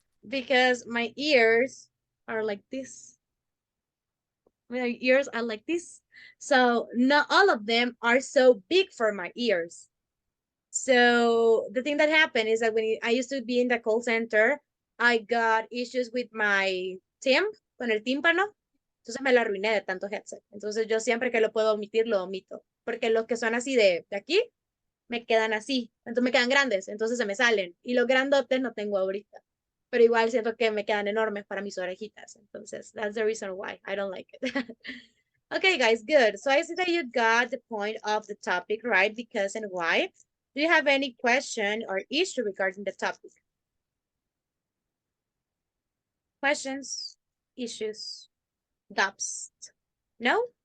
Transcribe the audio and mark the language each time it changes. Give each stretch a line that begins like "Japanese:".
English: Because my ears are like this. My ears are like this. So not all of them are so big for my ears. So the thing that happened is that when I used to be in the call center, I got issues with my
Spanish: con el tímpano. Entonces me lo arruiné de tanto headset. Entonces yo siempre que lo puedo omitir, lo omito. Porque los que son así de aquí, me quedan así. Entonces me quedan grandes, entonces se me salen. Y los grandotes no tengo ahorita. Pero igual siento que me quedan enormes para mis orejitas. Entonces,
English: that's the reason why I don't like it. Okay, guys, good. So I see that you got the point of the topic, right? Because and why. Do you have any question or issue regarding the topic? Questions, issues, gaps? No?